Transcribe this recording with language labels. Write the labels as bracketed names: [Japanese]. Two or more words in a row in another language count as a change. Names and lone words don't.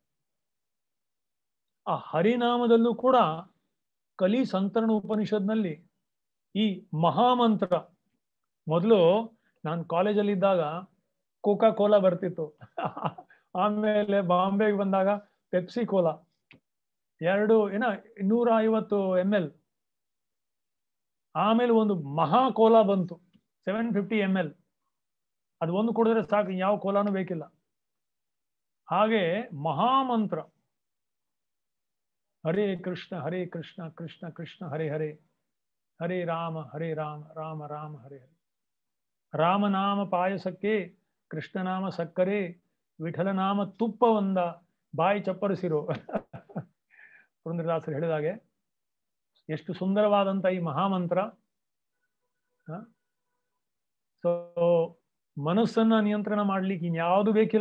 [Kannada] ಆ ಹರಿನಾಮದಲ್ಲೂ ಕೂಡ ಕಲಿ ಸಂತರಣ ಉಪನಿಷತ್ನಲ್ಲಿ ಈ ಮಹಾಮಂತ್ರ, ಮೊದಲು ನಾನು ಕಾಲೇಜಲ್ಲಿದ್ದಾಗ ಕೋಕಾ ಕೋಲಾ ಬರ್ತಿತ್ತು, ಆಮೇಲೆ ಬಾಂಬೆಗೆ ಬಂದಾಗ ಪೆಪ್ಸಿ ಕೋಲಾ, 250 ml, ಆಮೇಲೆ ಒಂದು ಮಹಾ ಕೋಲಾ ಬಂತು 750 ml. ಅದು ಒಂದು ಕುಡಿದ್ರೆ ಸಾಕು, ಯಾವ ಕೋಲಾನು ಬೇಕಿಲ್ಲ. ಹಾಗೆ ಮಹಾಮಂತ್ರ ಹರೇ ಕೃಷ್ಣ ಕೃಷ್ಣ ಕೃಷ್ಣ ಹರೇ ಹರೇ, ಹರೇ ರಾಮ ರಾಮ ರಾಮ ಹರೇ ಹರೇ. ರಾಮನಾಮ ಪಾಯಸಕ್ಕೆ ಕೃಷ್ಣನಾಮ ಸಕ್ಕರೆ, ವಿಠಲನಾಮ ತುಪ್ಪವೊಂದ ಬಾಯಿ ಚಪ್ಪರಿಸಿರೋ. ಪುರಂದರದಾಸರು ಹೇಳಿದಾಗೆ ಎಷ್ಟು ಸುಂದರವಾದಂತ ಈ ಮಹಾಮಂತ್ರ. ಸೊ ಮನಸ್ಸನ್ನ ನಿಯಂತ್ರಣ ಮಾಡ್ಲಿಕ್ಕೆ ಇನ್ಯಾವುದು ಬೇಕಿಲ್ಲ.